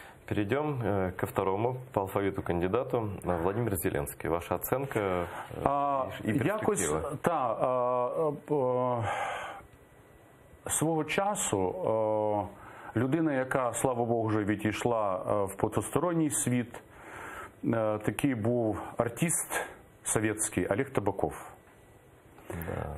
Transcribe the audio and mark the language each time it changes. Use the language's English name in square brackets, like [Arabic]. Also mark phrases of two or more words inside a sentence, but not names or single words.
[Russian] перейдем ко второму по алфавиту кандидату, Владимир Зеленский. Ваша оценка и перспектива. [Ukrainian] Свого часу людина, яка, слава Богу, вже відійшла в потусторонній світ, такий був артист совєтський Олег Табаков. [Russian] Да.